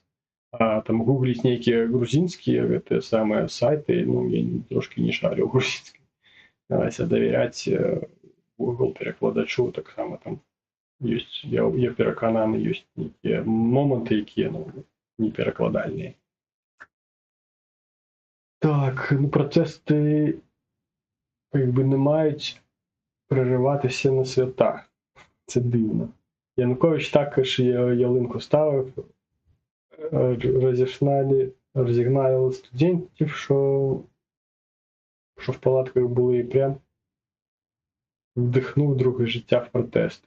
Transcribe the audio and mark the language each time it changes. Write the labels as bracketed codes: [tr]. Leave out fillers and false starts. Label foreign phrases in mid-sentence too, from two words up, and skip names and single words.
[be] А там гугліць нейкія грузінскія гэтыя самыя сайты, ну, я трошкі не шарю ў грузінскай. Давяряць Google перакладачу таксама там ёсць, я перакананы, ёсць нейкія моманты, якія, ну, неперакладальныя. [uk] Так, ну, пратэсты як би не мають перериватися на святах. Це дивно. Янукович також ялинку ставив, розігнали студентів, що в палатках були, і прям вдихнув друге життя в протести.